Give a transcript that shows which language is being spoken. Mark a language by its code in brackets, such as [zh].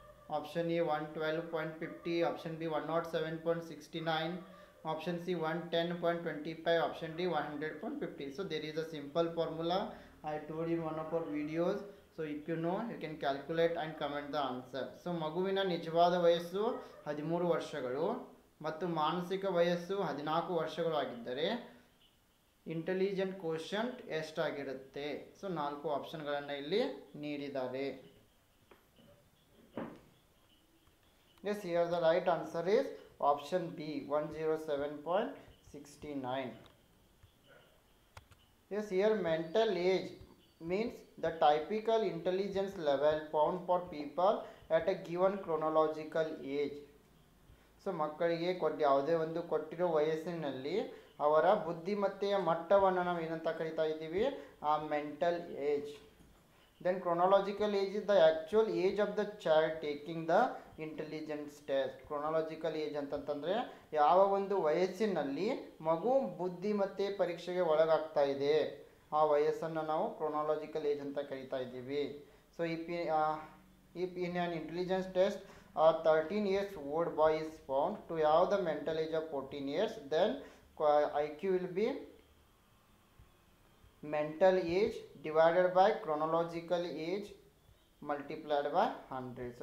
[en] Option A 112.50, option B 107.69, option C 110.25, option D 100.50. So there is a simple formula I told in one of our videos. So if you know, you can calculate and comment the answer. [kn] So ಮಗುವಿನ ನಿಜವಾದ ವಯಸ್ಸು 13 ವರ್ಷಗಳು ಮತ್ತು ಮಾನಸಿಕ ವಯಸ್ಸು 14 ವರ್ಷಗಳು ಆಗಿದ್ದರೆ intelligent quotient ಎಷ್ಟಾಗಿರುತ್ತೆ? So 4 ಆಪ್ಷನ್ಗಳನ್ನು ಇಲ್ಲಿ ನೀಡಿದ್ದಾರೆ. [en] Yes, here the right answer is option B 107.69. Yes, here mental age means the typical intelligence level found for people at a given chronological age. [kn] So ಮಕ್ಕಳಿಗೆ ಯಾವುದೇ ಒಂದು ಕೊಟ್ಟಿರೋ ವಯಸ್ಸಿನಲ್ಲಿ ಅವರ ಬುದ್ಧಿಮತ್ತೆಯ ಮಟ್ಟವನ್ನು ನಾವು ಏನಂತ ಕರಿತಾ ಇದ್ದೀವಿ? [en] ಆ mental age. Then chronological age is the actual age of the child taking the intelligence test. [kn] Chronological age ಅಂತಂತಂದರೆ ಯಾವ ಒಂದು ವಯಸ್ಸಿನಲ್ಲಿ ಮಗು ಬುದ್ಧಿಮತ್ತೆ ಪರೀಕ್ಷೆಗೆ ಒಳಗಾಗ್ತಾ ಇದೆ ಆ ವಯಸ್ಸನ್ನು ನಾವು chronological age ಅಂತ ಕರಿತಾ ಇದ್ದೀವಿ. [en] So if in an intelligence test a 13 years old boy is found to have the mental age of 14 years, then IQ will be mental age divided by chronological age multiplied by 100.